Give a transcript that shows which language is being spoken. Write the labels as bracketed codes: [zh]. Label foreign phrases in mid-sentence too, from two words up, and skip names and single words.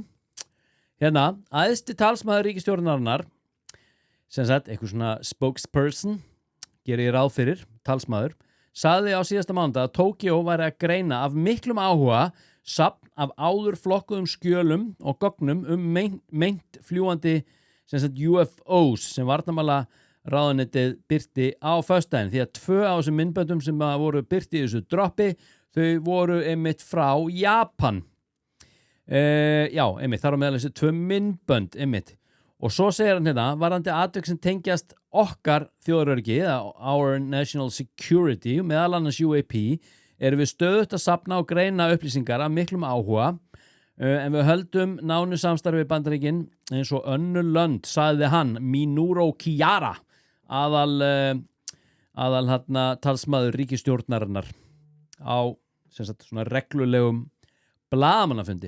[is] Hérna, æðsti talsmaður ríkisstjórnarinnar, sem sagt, eitthvað svona spokesperson, gerir ég ráð fyrir, talsmaður, sagði á síðasta mánudag að Tókíó væri að greina af miklum áhuga safn af áður flokkuðum skjölum og gögnum meint fljúandi, sem sagt, UFOs, sem varnarmálaráðuneytið birti á föstudaginn, því að 2 af þessum myndböndum sem voru birti í þessu droppi, þau voru einmitt frá Japan. Já, einmitt, þar á meðal þessi 2 myndbönd, einmitt. Og svo segir hann hérna, varðandi atvik sem tengjast okkar þjóðaröryggi, [en] our national security, [is] meðal annars UAP, erum við stöðugt að safna og greina upplýsingar af miklum áhuga, en við höldum nánu samstarfi við Bandaríkin eins og önnur lönd, sagði hann, Minoru Kiyara, aðal hérna talsmaður ríkisstjórnarinnar á sem sagt svona reglulegum blaðamannafundi.